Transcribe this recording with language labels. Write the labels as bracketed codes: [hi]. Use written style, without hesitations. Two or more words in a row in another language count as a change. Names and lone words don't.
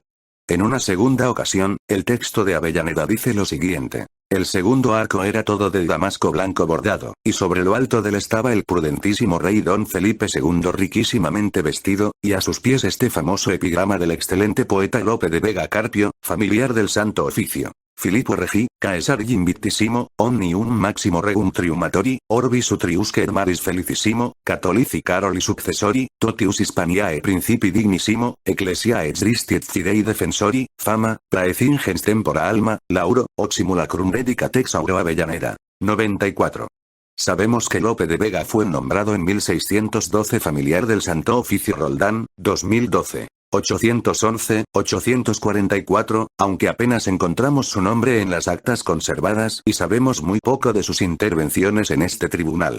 [es] En una segunda ocasión, el texto de Avellaneda dice lo siguiente. El segundo arco era todo de damasco blanco bordado, y sobre lo alto del estaba el prudentísimo rey don Felipe II riquísimamente vestido, y a sus pies este famoso epigrama del excelente poeta Lope de Vega Carpio, familiar del Santo Oficio. [la] Filippo Regi, Caesar Invictissimo, Omnium Maximo Regum Triumatori, Orbis Utriusque Maris Felicissimo, Catholici Caroli Successori, Totius Hispaniae Principi Dignissimo, Ecclesiae Tristiet Fidei Defensori, Fama, Praecingens Tempora Alma, Lauro, Oximulacrum Dedicat ex Auro Avellaneda. [es] 94. Sabemos que Lope de Vega fue nombrado en 1612 familiar del Santo Oficio Roldán, 2012. 811, 844, aunque apenas encontramos su nombre en las actas conservadas y sabemos muy poco de sus intervenciones en este tribunal.